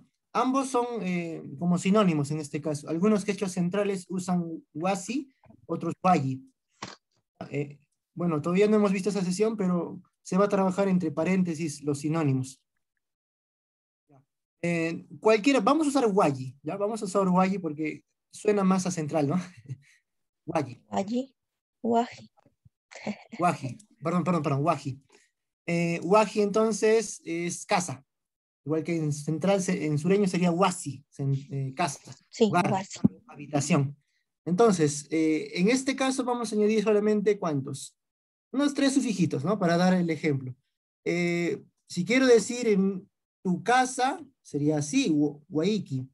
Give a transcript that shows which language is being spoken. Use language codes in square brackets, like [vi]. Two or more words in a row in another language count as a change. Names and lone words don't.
[es] Ambos son como sinónimos en este caso. Algunos quechuas centrales usan Guasi, otros Guayi. Eh, bueno, todavía no hemos visto esa sesión, pero se va a trabajar entre paréntesis los sinónimos. Cualquiera, vamos a usar Guayi, ¿ya? Vamos a usar Guayi porque suena más a central, ¿no? Guayi, Guaji. Guaji. Guaji, perdón, Guaji. Guaji entonces es casa, igual que en central, en sureño sería Huasi, casa, Sí, hogar, guasi. habitación. Entonces, en este caso vamos a añadir solamente ¿cuántos? Unos 3 sufijitos, ¿no? Para dar el ejemplo. Si quiero decir en tu casa, sería así, Waiki.